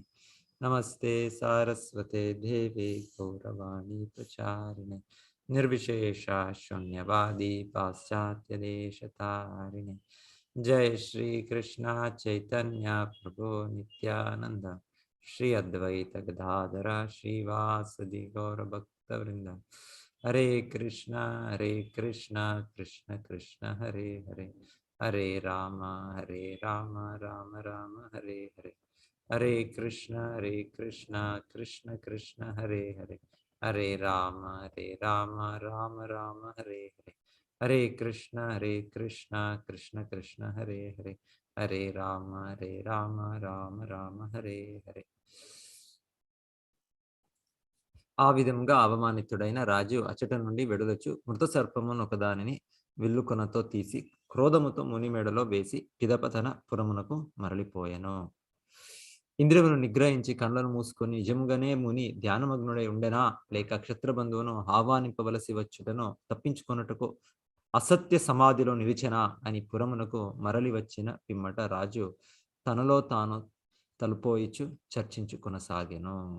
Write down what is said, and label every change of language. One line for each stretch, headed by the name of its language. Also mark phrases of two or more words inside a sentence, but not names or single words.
Sanskrit: నమస్తే సారస్వతే దేవే గౌరవాణి ప్రచారిణే నిర్విశేష శూన్యవాది పాశ్చాత్య దేశతారిణే. జయ శ్రీ కృష్ణ చైతన్య ప్రభు నిత్యానంద శ్రీ అద్వైత గదాధర శ్రీవాసది గౌర భక్త వృంద. హరే కృష్ణ కృష్ణ కృష్ణ హరే హరే, హరే రామ రామ రామ హరే హరే. హరే కృష్ణ కృష్ణ కృష్ణ హరే హరే, హరే రామ రామ రామ హరే హరే. హరే కృష్ణ కృష్ణ కృష్ణ హరే హరే, హరే రామ రామ రామ హరే హరే.
Telugu: ఆ విధంగా అవమానితుడైన రాజు అచట నుండి వెడలొచ్చు మృత సర్పమును ఒకదానిని విల్లుకొనతో తీసి క్రోధముతో ముని మెడలో వేసి పిదప తన పురమునకు మరలిపోయెను. ఇంద్రియములను నిగ్రహించి కళ్ళను మూసుకొని నిజముగానే ముని ధ్యానమగ్నుడై ఉండెనా, లేక క్షత్రబంధువును ఆహ్వానింపవలసి వచ్చుటను తప్పించుకొనుటకు అసత్య సమాధిలో నిలిచెనా అని పురమునకు మరలి వచ్చిన పిమ్మట రాజు తనలో తాను తలుపోయిచు చర్చించుకొనసాగెను.